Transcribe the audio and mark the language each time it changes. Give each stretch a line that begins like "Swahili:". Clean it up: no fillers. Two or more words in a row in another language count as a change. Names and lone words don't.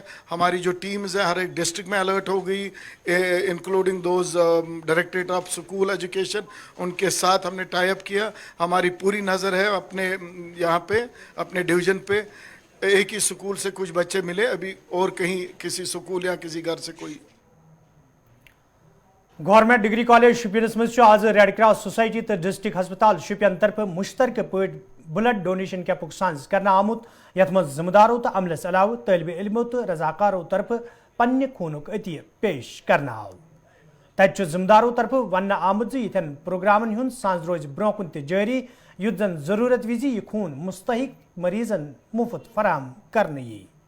Urdu: ہماری جو ٹیمز ہیں ہر ایک ڈسٹرکٹ میں الرٹ ہو گئی,
English: including those Directorate of School Education,
Urdu: ان کے ساتھ ہم نے
English: tie up
Urdu: کیا. ہماری پوری نظر ہے اپنے یہاں پہ, اپنے ڈویژن پہ. ایک ہی سکول سے کچھ بچے ملے ابھی, اور کہیں کسی سکول یا کسی گھر سے کوئی.
Kashmiri: گورنمنٹ ڈگری کالج شپینس مز آز ریڈ کراس سوسائٹی تو ڈسٹرکٹ ہسپتال شپین طرف مشترکہ پہ
English: blood donation
Kashmiri: کیمپک سانز کرنا آمت, یت مز ذمہ دارو تو عملس علاوہ طالب علموں تو رضاکاروں طرف پنہ خونک عطیہ پیش کرنا آو. تت ذمہ داروں طرف ون آمت یتھن پروگرامن ہند سانز روز برو کن تہ جاری, یت زن ضرورت وز یہ خون مستحق مریضن مفت فراہم کرنے یی.